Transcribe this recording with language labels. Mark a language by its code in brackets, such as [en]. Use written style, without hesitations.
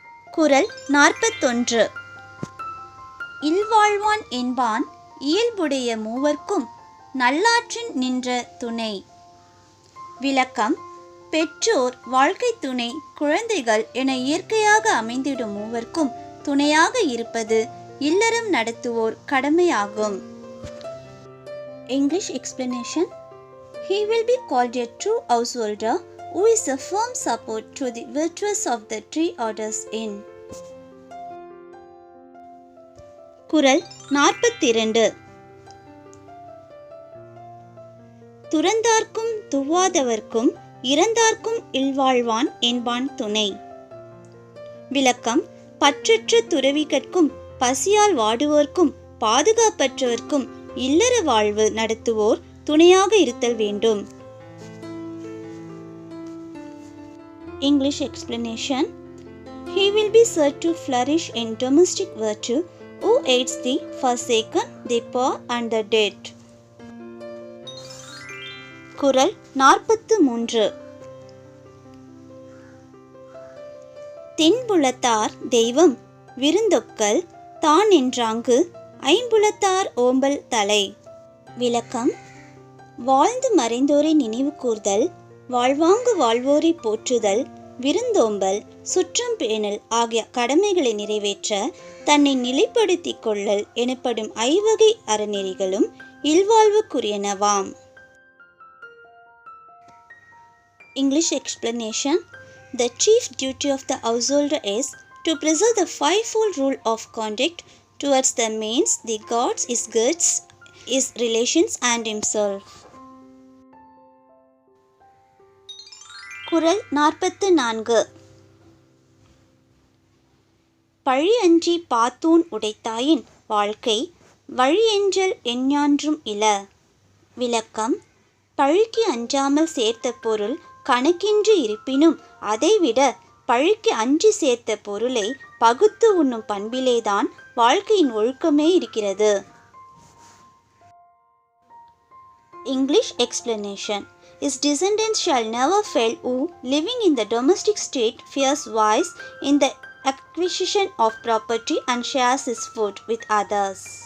[ta] குறள் 41. இல்வாழ்வான் என்பான் இயல்புடைய மூவர்க்கும் நல்லாற்றின் நின்ற துணை. விளக்கம். பெற்றோர், வாழ்க்கை துணை, குழந்தைகள் என இயற்கையாக அமைந்திடும் மூவர்க்கும் துணையாக இருப்பது இல்லறம் நடத்துவோர் கடமையாகும். [en] English explanation. He will be called a true householder who is a firm support to the virtues of the three orders in. [ta] குறள் 42. துறந்தார்க்கும் துவாதவர்க்கும் இறந்தார்க்கும் இல்வாழ்வான் என்பான் துணை. விளக்கம். பற்றற்ற துறவிகட்கும் பசியால் வாடுவோர்க்கும் பாதுகாப்பற்றவர்க்கும் இல்லற வாழ்வு நடத்துவோர் துணையாக இருத்தல் வேண்டும். [en] English explanation. He will be said to flourish in domestic virtue who aids the forsaken, the poor and the dead. [ta] குறள் 43. தென்புலத்தார் தெய்வம் விருந்தொக்கல் தான் என்றாங்கு ஐம்புலத்தார் ஓம்பல் தலை. விளக்கம். வாழ்ந்து மறைந்தோரை நினைவு கூர்தல், வாழ்வாங்கு வாழ்வோரை போற்றுதல், விருந்தோம்பல், சுற்றம் பேணல் ஆகிய கடமைகளை நிறைவேற்ற தன்னை நிலைப்படுத்திக் கொள்ளல் எனப்படும் ஐவகை அறநெறிகளும் இல்வாழ்வுக்குரியனவாம். [en] English explanation. The chief duty of the householder is to preserve the fivefold rule of conduct towards the means, the gods, his goods, his relations and himself. [ta] குறள் 44. பழி அஞ்சி பாத்தூன் உடைத்தாயின் வாழ்க்கை வழியெஞ்சல் எஞ்ஞான்றும் இல. விளக்கம். பழிக்கு அஞ்சாமல் சேர்த்த பொருள் கணக்கின்றி இருப்பினும் அதைவிட பழிக்கு அஞ்சி சேர்த்த பொருளை பகுத்து உண்ணும் பண்பிலேதான் வாழ்க்கையின் ஒழுக்கமே இருக்கிறது. [en] English explanation. His descendants shall never fail who, living in the domestic state, fears vice in the acquisition of property and shares his food with others.